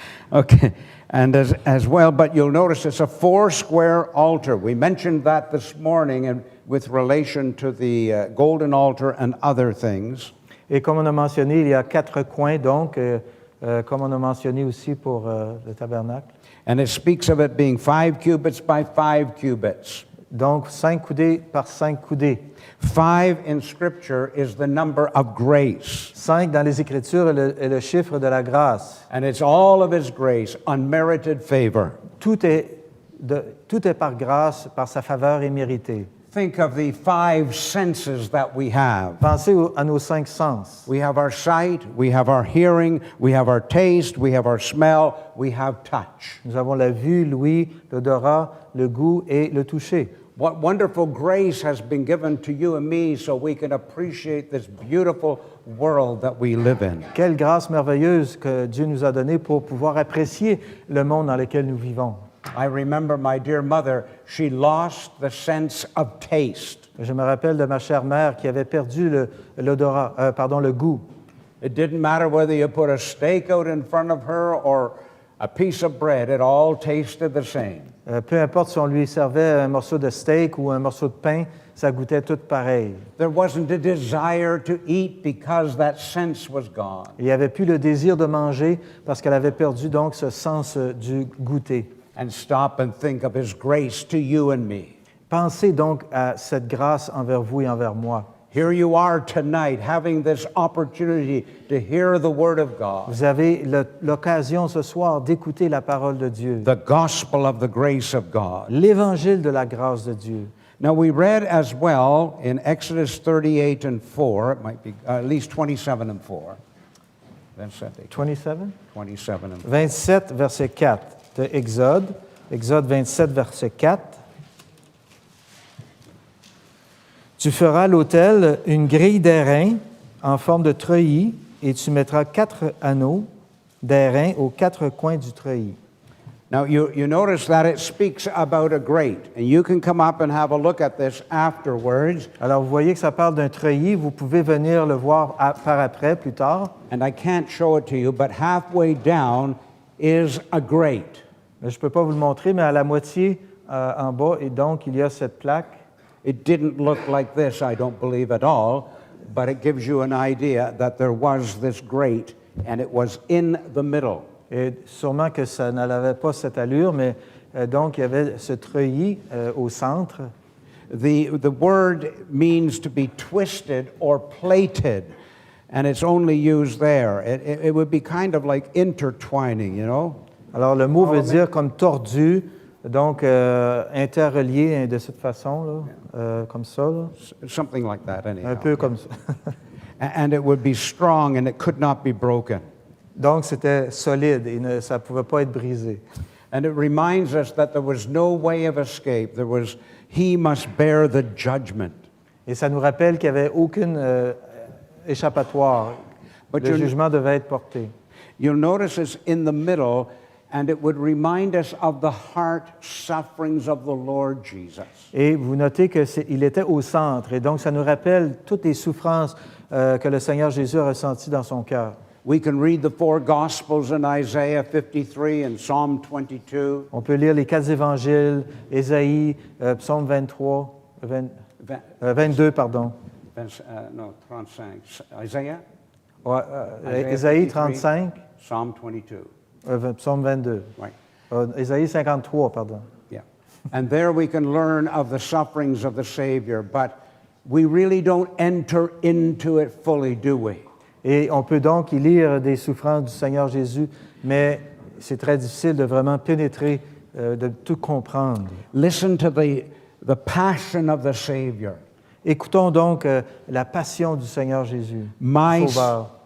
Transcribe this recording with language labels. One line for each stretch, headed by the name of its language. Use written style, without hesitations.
English: Okay, and as well, but you'll notice it's a 4 square altar. We mentioned that this morning and with relation to the golden altar and other things.
French: Et comme on a mentionné, il y a 4 coins, donc, comme on a mentionné aussi pour le tabernacle.
English: And it speaks of it being 5 cubits by 5 cubits.
French: Donc, 5 coudées par 5 coudées.
English: 5 in Scripture is the number of grace.
French: 5 dans les Écritures est le chiffre de la grâce.
English: And it's all of His grace, unmerited favor.
French: Tout est par grâce, par sa faveur imméritée.
English: Think of the five senses that we have.
French: Pensez à nos 5 sens.
English: We have our sight, we have our hearing, we have our taste, we have our smell, we have touch.
French: Nous avons la vue, l'ouïe, l'odorat, le goût et le toucher.
English: What wonderful grace has been given to you and me so we can appreciate this beautiful world that we live in.
French: Quelle grâce merveilleuse que Dieu nous a donnée pour pouvoir apprécier le monde dans lequel nous vivons.
English: I remember my dear mother, she lost the sense of taste.
French: Je me rappelle de ma chère mère qui avait perdu le goût.
English: It didn't matter whether you put a steak out in front of her or a piece of bread, it all tasted the same.
French: Peu importe si on lui servait un morceau de steak ou un morceau de pain, ça goûtait tout pareil.
English: There wasn't a desire to eat because that sense was gone.
French: Il n'y avait plus le désir de manger parce qu'elle avait perdu donc ce sens du goûter.
English: And stop and think of His grace to you and me.
French: Pensez donc à cette grâce envers vous et envers moi.
English: Here you are tonight having this opportunity to hear the Word of God,
French: Vous avez l'occasion ce soir d'écouter la parole de Dieu,
English: the gospel of the grace of God.
French: l'évangile de la grâce de Dieu.
English: Now, we read as well in Exodus 38 and 4, it might be at least 27 and 4. That's it, 27? 27 and 4.
French: 27, verset 4 de Exode. Exode 27, verset 4. Tu feras à l'autel une grille d'airain en forme de treillis et tu mettras 4 anneaux d'airain aux 4 coins du treillis.
English: Now, you notice that it speaks about a grate, and you can come up and have a look at this afterwards.
French: Alors, vous voyez que ça parle d'un treillis. Vous pouvez venir le voir par après, plus tard.
English: And I can't show it to you, but halfway down is a grate.
French: Je ne peux pas vous le montrer, mais à la moitié en bas, et donc, il y a cette plaque.
English: It didn't look like this, I don't believe at all, but it gives you an idea that there was this grate, and it was in the middle.
French: Et sûrement que ça n'avait pas cette allure, mais donc il y avait ce treillis au centre.
English: The word means to be twisted or plated, and it's only used there. It would be kind of like intertwining, you know?
French: Alors le mot veut dire comme tordu, donc interrelié de cette façon, là, comme ça. Là.
English: Something like that, anyhow.
French: Un peu comme ça.
English: And it would be strong and it could not be broken.
French: Donc c'était solide et ça ne pouvait pas être brisé.
English: And it reminds us that there was no way of escape. He must bear the judgment.
French: Et ça nous rappelle qu'il n'y avait aucune échappatoire. Le jugement devait être porté.
English: You'll notice it's in the middle, and it would remind us of the heart sufferings of the Lord Jesus.
French: Et vous notez qu'il était au centre, et donc ça nous rappelle toutes les souffrances que le Seigneur Jésus a ressenties dans son cœur.
English: We can read the 4 Gospels in Isaiah 53 and Psalm 22.
French: On peut lire les 4 évangiles, Ésaïe, Psaume 23, 22, pardon.
English: No, 35. Isaiah?
French: Ouais,
English: Isaiah
French: Ésaïe
English: 53,
French: 35,
English: Psalm 22.
French: Psaume 22.
English: Right.
French: Ésaïe 53, pardon.
English: Yeah. And there we can learn of the sufferings of the Savior, but we really don't enter into it fully, do we?
French: Et on peut donc y lire des souffrances du Seigneur Jésus, mais c'est très difficile de vraiment pénétrer, de tout comprendre.
English: Listen to the passion of the Savior.
French: Écoutons donc la passion du Seigneur Jésus, Sauveur.